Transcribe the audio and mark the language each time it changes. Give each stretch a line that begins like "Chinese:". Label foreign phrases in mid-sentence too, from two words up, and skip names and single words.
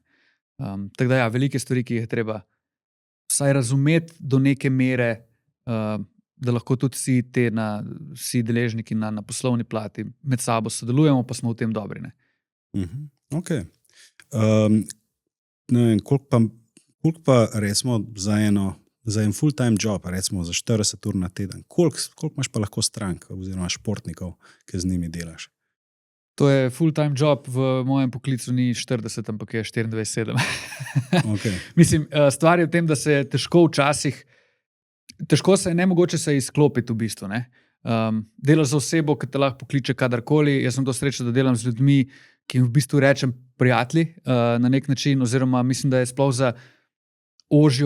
Slovenian: Tako da ja, velike stvari, ki jih je treba vsaj razumeti do neke mere, da lahko tudi vsi deležniki na poslovni plati med sabo sodelujemo, pa smo v tem dobri, ne. Ok. Ne vem, koliko pa recimo za en
English: full-time job,
Slovenian: recimo za 40 ur na teden, koliko imaš pa lahko strank oziroma športnikov, ki z njimi delaš? To je
English: full-time job,
Slovenian: v mojem poklicu ni 40, ampak je 24/7. Okay. Mislim, stvar je v tem, da se težko se je nemogoče se izklopiti v bistvu, ne. Delaš za osebo, ki te lahko pokliče kadarkoli. Jaz sem to srečen, da delam z ljudmi, ki jim v bistvu rečem prijatelji, na nek način, oziroma mislim, da je sploh za ožjo